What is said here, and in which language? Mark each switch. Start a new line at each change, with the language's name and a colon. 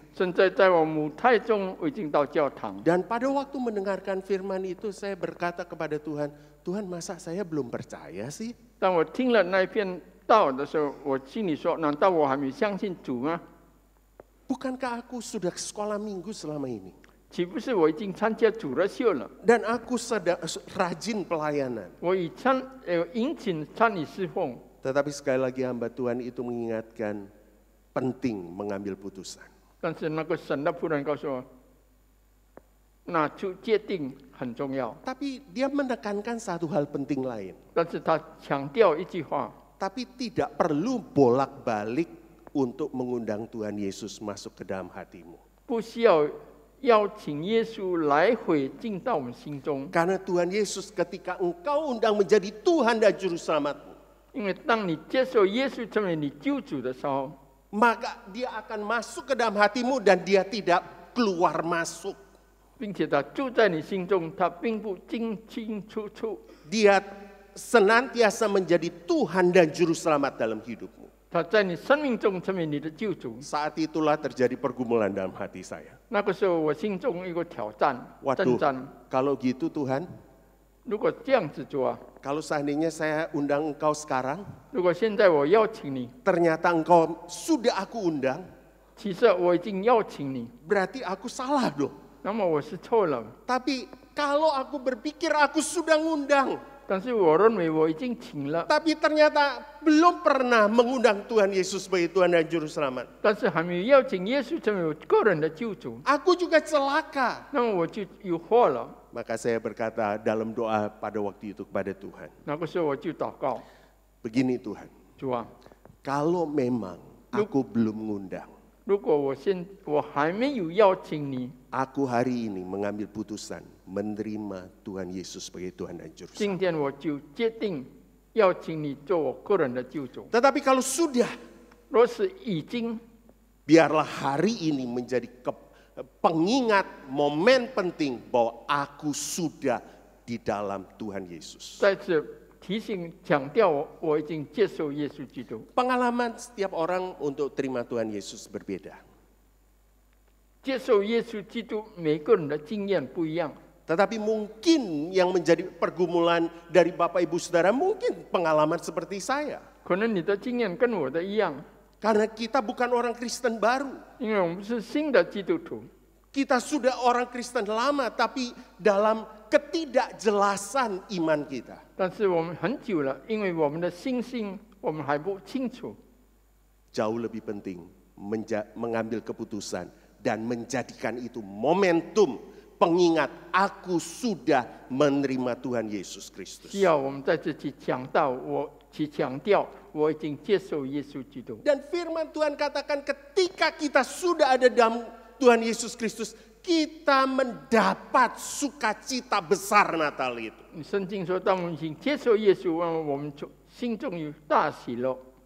Chinese: 现在在我母胎中我已经到教堂。
Indonesian: Dan pada waktu mendengarkan firman itu saya berkata kepada Tuhan, Tuhan masa saya belum percaya sih?
Chinese: 当我听了那篇道的时候，我心里说：难道我还没相信主吗？
Indonesian: Bukankah aku sudah sekolah minggu selama ini?
Chinese: 岂不是我已经参加主日秀了？
Indonesian: Dan aku rajin pelayanan.
Chinese: 我已殷勤参与侍奉。
Indonesian: Tetapi sekali lagi hamba Tuhan itu mengingatkan penting mengambil putusan.
Chinese: 但是那个神的仆人告诉我，拿出决定很重要。
Indonesian: Tapi dia menekankan satu hal penting lain.
Chinese: 但是他强调一句话，
Indonesian: Tapi tidak perlu bolak-balik untuk mengundang Tuhan Yesus masuk ke dalam hatimu.
Chinese: 不需要邀请耶稣来回进到我们心中，
Indonesian: Karena Tuhan Yesus ketika engkau undang menjadi Tuhan dan Juru Selamatmu,
Chinese: 因为当你接受耶稣成为你救主的时候，
Indonesian: maka dia akan masuk ke dalam hatimu dan dia tidak keluar masuk.
Chinese: 并且他住在你心中，他并不进进出出，
Indonesian: Dia senantiasa menjadi Tuhan dan Juru Selamat dalam hidupmu.
Chinese: 他在你生命中成为你的救主。
Indonesian: Saat itulah terjadi pergumulan dalam hati saya.
Chinese: 那个时候，我心中有一个挑战、
Indonesian: Waduh,
Chinese: 征战。
Indonesian: kalau gitu Tuhan,
Chinese: 如果这样子做，
Indonesian: kalau seandainya saya undang engkau sekarang,
Chinese: 如果现在我邀请你，
Indonesian: ternyata engkau sudah aku undang,
Chinese: 其实我已经邀请你，
Indonesian: berarti aku salah dong.
Chinese: 那么我是错了。
Indonesian: Tapi kalau aku berpikir aku sudah ngundang,
Chinese: 但是我认为我已经请了，
Indonesian: tapi ternyata belum pernah mengundang Tuhan Yesus sebagai Tuhan dan Juru Selamat,
Chinese: 但是还没有邀请耶稣成为我个人的救主，
Indonesian: aku juga celaka.
Chinese: 那么我就有祸了。
Indonesian: Maka saya berkata dalam doa pada waktu itu kepada Tuhan,
Chinese: 那个时候我就祷告，
Indonesian: begini Tuhan,
Chinese: 主啊，
Indonesian: kalau memang aku belum ngundang,
Chinese: 如果我还没有邀请你，
Indonesian: aku hari ini mengambil putusan menerima Tuhan Yesus sebagai Tuhan dan Juru Selamat.
Chinese: 今天我就决定邀请你做我个人的救主。
Indonesian: Tetapi kalau sudah,
Chinese: 若是已经，
Indonesian: biarlah hari ini menjadi pengingat momen penting bahwa aku sudah di dalam Tuhan Yesus.
Chinese: 再次提醒强调我已经接受耶稣基督。
Indonesian: Pengalaman setiap orang untuk terima Tuhan Yesus berbeda.
Chinese: 接受耶稣基督，每个人的经验不一样。
Indonesian: Tetapi mungkin yang menjadi pergumulan dari Bapak Ibu Saudara mungkin pengalaman seperti saya.
Chinese: 可能你的经验跟我的一样，
Indonesian: Karena kita bukan orang Kristen baru.
Chinese: 因为我们是新的基督徒，
Indonesian: Kita sudah orang Kristen lama tapi dalam ketidakjelasan iman kita.
Chinese: 但是我们很久了，因为我们的信心我们还不清楚。
Indonesian: Jauh lebih penting mengambil keputusan dan menjadikan itu momentum pengingat aku sudah menerima Tuhan Yesus Kristus.
Chinese: 需要我们在这去强调，我已经接受耶稣基督。
Indonesian: Dan firman Tuhan katakan ketika kita sudah ada dalam Tuhan Yesus Kristus, kita mendapat sukacita besar Natal itu.
Chinese: 圣经说，当我们已经接受耶稣，我们心中有大喜乐。